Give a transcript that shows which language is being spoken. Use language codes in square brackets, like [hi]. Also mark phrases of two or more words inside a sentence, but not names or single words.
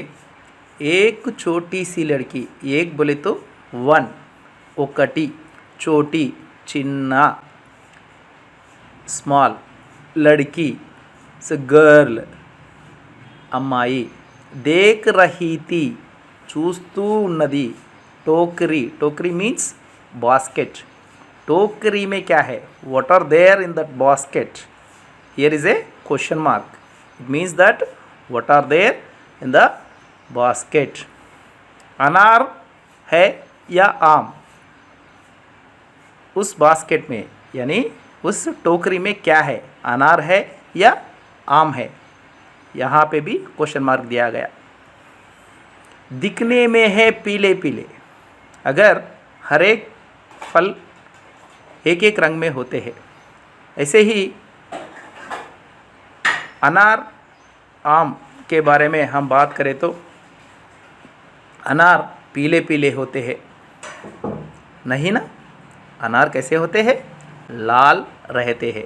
[hi] एक छोटी सी लड़की, एक बोले तो वन, ఒకటి, छोटी, चिन्ना, स्मॉल, लड़की, गर्ल, अम्माई, देख रही थी, [te] చూస్తూ ఉన్నది, [hi] टोकरी, टोकरी [en] means basket, [hi] टोकरी में क्या है, [en] what are there in that basket, here is a question mark, it means that what are there in the basket। [hi] अनार है या आम, उस बास्केट में यानी उस टोकरी में क्या है, अनार है या आम है, यहाँ पे भी [en] question mark [hi] दिया गया। दिखने में है पीले पीले, अगर हर एक फल एक एक रंग में होते हैं, ऐसे ही अनार आम के बारे में हम बात करें तो अनार पीले पीले होते हैं, नहीं ना, अनार कैसे होते हैं, लाल रहते हैं।